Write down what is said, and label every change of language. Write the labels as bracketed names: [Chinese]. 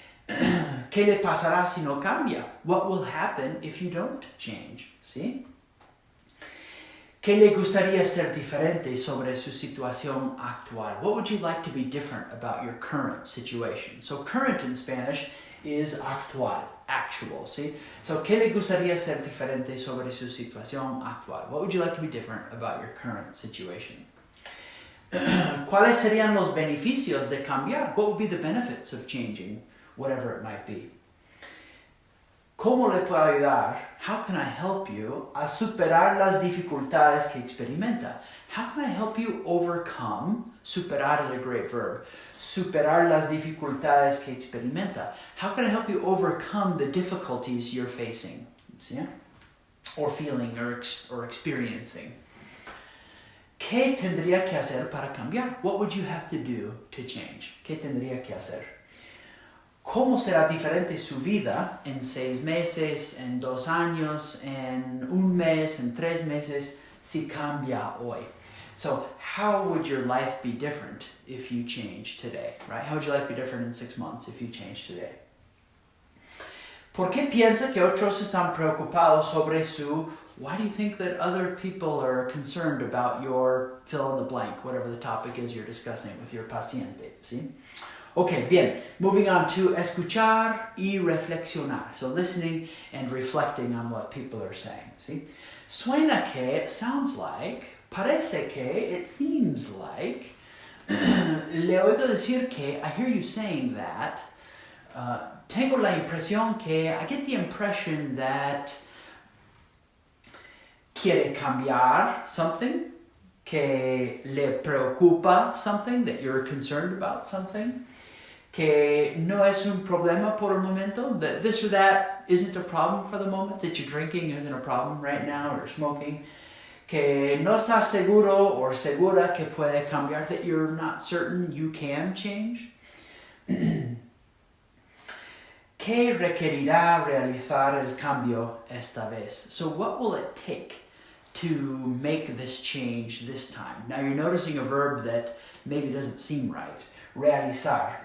[Spanish] ¿Qué le pasará si no cambia? [English] What will happen if you don't change? See? [Spanish] ¿Qué le gustaría ser diferente sobre su situación actual? [English] What would you like to be different about your current situation? So current in Spanish is actual, see? [Spanish] So, ¿qué le gustaría ser diferente sobre su situación actual? [English] What would you like to be different about your current situation? [Spanish] ¿Cuáles serían los beneficios de cambiar? [English] What would be the benefits of changing, whatever it might be? [Spanish] ¿Cómo le puedo ayudar? [English] How can I help you [Spanish] a superar las dificultades que experimenta? [English] How can I help you overcome? Superar is a great verb. [Spanish] Superar las dificultades que experimenta. [English] How can I help you overcome the difficulties you're facing? See? Or feeling or experiencing. [Spanish] ¿Qué tendría que hacer para cambiar? [English] What would you have to do to change? [Spanish] ¿Qué tendría que hacer? ¿Cómo será diferente su vida en 6 meses, en 2 años, en 1 mes, en 3 meses, si cambia hoy? [English] So, how would your life be different if you change today, right? How would your life be different in 6 months if you change today? [Spanish] ¿Por qué piensa que otros están preocupados sobre su... [English] Why do you think that other people are concerned about your fill in the blank, whatever the topic is you're discussing with your paciente? [Spanish] ¿Sí? [English] Okay, bien. Moving on to [Spanish] escuchar y reflexionar. [English] So listening and reflecting on what people are saying. ¿Sí? [Spanish] Suena que, [English] it sounds like, [Spanish] parece que, [English] it seems like, [Spanish] le oigo decir que, [English] I hear you saying that, [Spanish] tengo la impresión que, [English] I get the impression that [Spanish] quiere cambiar [English] something, [Spanish] que le preocupa [English] something, that you're concerned about something, [Spanish] que no es un problema por el momento, [English] that this or that isn't a problem for the moment, that you're drinking isn't a problem right now, or smoking, [Spanish] que no estás seguro or segura que puede cambiar, [English] that you're not certain you can change. [Spanish] ¿Qué requerirá realizar el cambio esta vez? [English] So what will it take to make this change this time? Now you're noticing a verb that maybe doesn't seem right. Realizar.